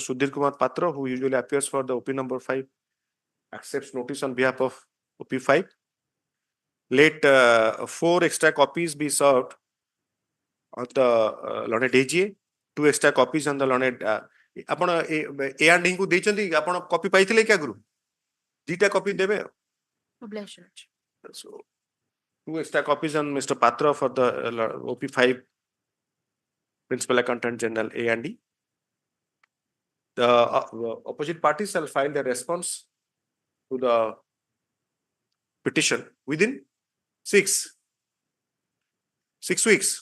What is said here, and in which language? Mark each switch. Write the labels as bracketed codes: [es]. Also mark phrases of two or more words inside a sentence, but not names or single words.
[en] Sudhir Kumar Patra, who usually appears for the OP number 5, accepts notice on behalf of OP5. Let 4 extra copies be served on the Learned AG, 2 extra copies on the Learned. [or] ଆପଣ A and D को ଦେଇଛନ୍ତି ଆପଣ କପି ପାଇଥିଲେ କି ଆଗରୁ? ଦିଟା କପି ଦେବେ। [en] Obliged, Your Lordship. So 2 extra copies on Mr. Patra for the OP5 Principal Accountant General A and D. The opposite parties shall file their response to the petition within 6 weeks.